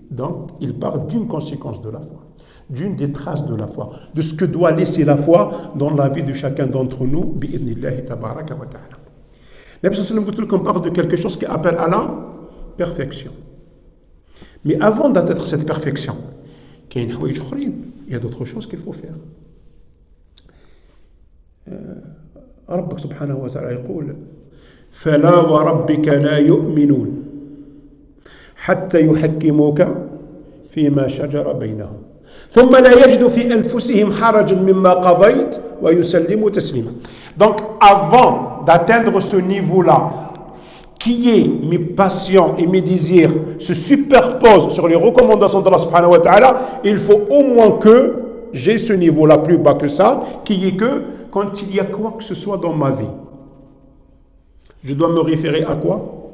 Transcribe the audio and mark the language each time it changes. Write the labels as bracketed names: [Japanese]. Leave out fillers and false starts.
[French] Donc, il parle d'une conséquence de la foi, d'une des traces de la foi, de ce que doit laisser la foi dans la vie de chacun d'entre nous, bi'idhnillahi tabaraka wa ta'ala. Nabi sallallahu alayhi wa sallam parle de quelque chose qui appelle à la perfection. Mais avant d'atteindre cette perfection, il y a d'autres choses qu'il faut faire. [Arabic] ربك سبحانه وتعالى يقول فلا وربك لا يؤمنون حتى يحكموك فيما شجر بينهم ثم لا يجدوا في أنفسهم حرجا مما قضيت ويسلموا تسليما. [French] Donc avant d'atteindre ce niveau-là, qui est mes passions et mes désirs se superposent sur les recommandations d'Allah subhanahu wa ta'ala, il faut au moins que j'ai ce niveau-là plus bas que ça, qui est que quand il y a quoi que ce soit dans ma vie, je dois me référer à quoi?